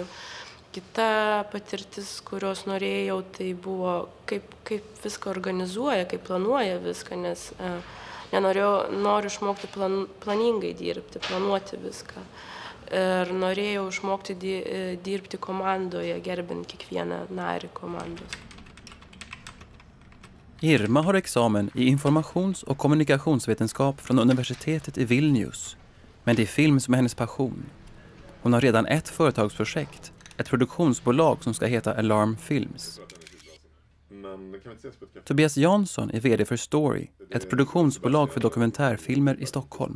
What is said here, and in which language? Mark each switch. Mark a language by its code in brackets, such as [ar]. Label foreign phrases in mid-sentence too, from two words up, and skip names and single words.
[lt] Kita patirtis, kurios norėjau, tai buvo, kaip viską organizuoja, kaip planuoja viską, nes noriu išmokti planingai dirbti, planuoti viską. Ir norėjau išmokti dirbti komandoje, gerbint kiekvieną narį komandos. [sv] Irma har examen i informations- och kommunikationsvetenskap från universitetet i Vilnius. Men det är film som är hennes passion. Hon har redan ett företagsprojekt, ett produktionsbolag som ska heta Alarm Films. Tobias Jansson är vd för Story, ett produktionsbolag för dokumentärfilmer i Stockholm.